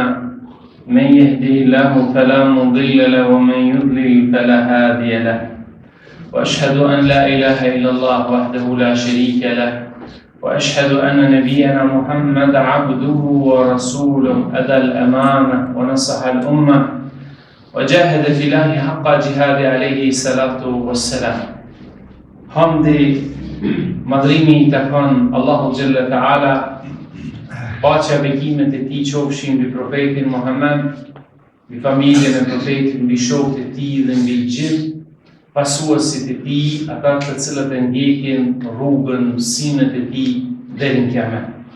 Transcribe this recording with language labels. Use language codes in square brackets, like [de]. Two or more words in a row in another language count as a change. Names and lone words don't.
[ar] من يهده الله فلا مضل له ومن يضلل فلا هادي له وأشهد أن لا إله إلا الله وحده لا شريك له وأشهد أن نبينا محمد عبده ورسوله أدى الأمانة ونصح الأمة وجاهد في الله حق جهاد عليه الصلاة والسلام. [sq] Hamdi, madhrimi I takon Allahu [ar] جل وتعالى, [sq] paqja bekimet e tij qofshin mbi profetin Muhammed, mbi familjen e profetit, mbi shokët e tij dhe mbi gjithë pasuesit e tij, ata të cilët e ndjekin rrugën, mësimet e tij deri në kiamet.